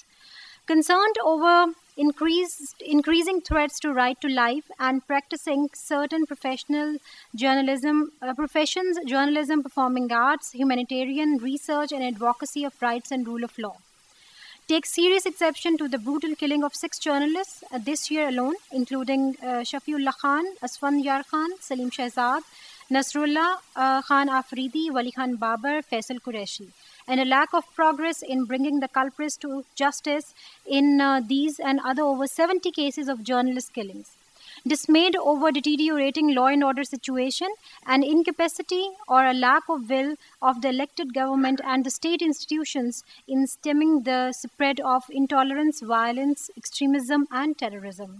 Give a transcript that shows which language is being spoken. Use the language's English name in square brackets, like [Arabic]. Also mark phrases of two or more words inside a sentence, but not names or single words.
[English] Concerned over increasing threats to right to life and practicing certain professions, journalism, performing arts, humanitarian research, and advocacy of rights and rule of law. Take serious exception to the brutal killing of 6 journalists this year alone, including Shafiullah Khan, Asfand Yar Khan, Salim Shahzad, Nasrullah Khan Afridi, Wali Khan Babar, Faisal Qureshi, and a lack of progress in bringing the culprits to justice in these and other over 70 cases of journalist killings. Dismayed over deteriorating law and order situation and incapacity or a lack of will of the elected government and the state institutions in stemming the spread of intolerance, violence, extremism, and terrorism.